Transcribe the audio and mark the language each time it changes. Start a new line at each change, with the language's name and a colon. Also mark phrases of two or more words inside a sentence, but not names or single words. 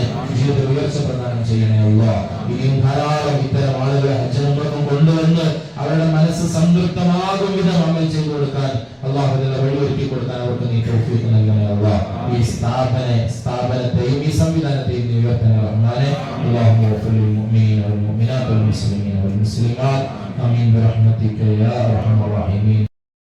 Malayalam: ജീവിത ഉയർച്ച പ്രദാനം ചെയ്യണേ അല്ലാഹ്. ഇനിയും ധാരാളം ഇത്തരം ആളുകളെ ഹജ്ജിനും കൊണ്ടുവന്ന് അവരുടെ മനസ്സ് സംതൃപ്തമാകും വിധം അമൽ ചെയ്തു കൊടുക്കാൻ അല്ലാഹുവിന്റെ വഴിയൊരുക്കി കൊടുക്കാൻ അവർക്ക് നീ തൗഫീഖ് നൽകണേ അല്ലാഹ്. ഈ സ്ഥാപനത്തെയും ഈ സംവിധാനത്തെയും നീ ഉയർത്തണേ റഹ്മാനെ.
Arabic: اللهم اغفر للمؤمنين والمؤمنات والمسلمين والمسلمات آمين برحمتك يا أرحم الراحمين.